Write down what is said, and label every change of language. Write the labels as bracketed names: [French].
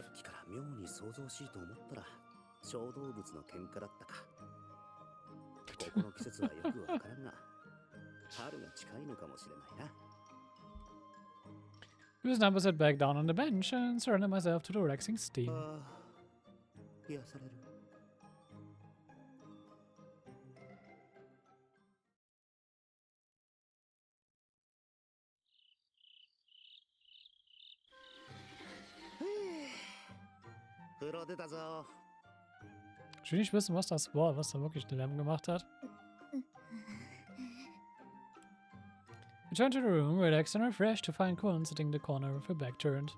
[Japanese] っきから妙に想像しいと思ったら小動物の喧嘩だったか。ここの季節はよくわからんが、春が近いのかもしれないな。 [English] He was now sat back down on the bench and surrendered myself to the relaxing steam. [Japanese] ああ、癒される。風呂出たぞ。 [German] Ich will nicht wissen, was das war, was da wirklich den Lärm gemacht hat. [English] Returned to the room, relaxed and refreshed to find Kun sitting in the corner with her back turned.